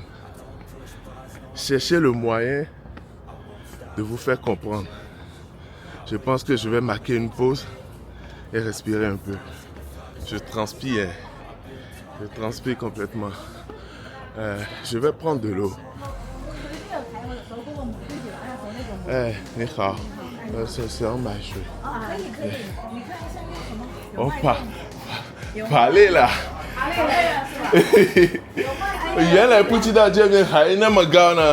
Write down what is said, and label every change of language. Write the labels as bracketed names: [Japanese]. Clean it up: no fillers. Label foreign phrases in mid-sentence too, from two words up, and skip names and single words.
[French] Cherchez le moyen de vous faire comprendre. Je pense que je vais marquer une pause et respirer un peu. Je transpire. Je transpire complètement. Je vais prendre de l'eau. [Chinese] 哎，你好，想买水。我爬累了。原来不知道这边还那么高呢。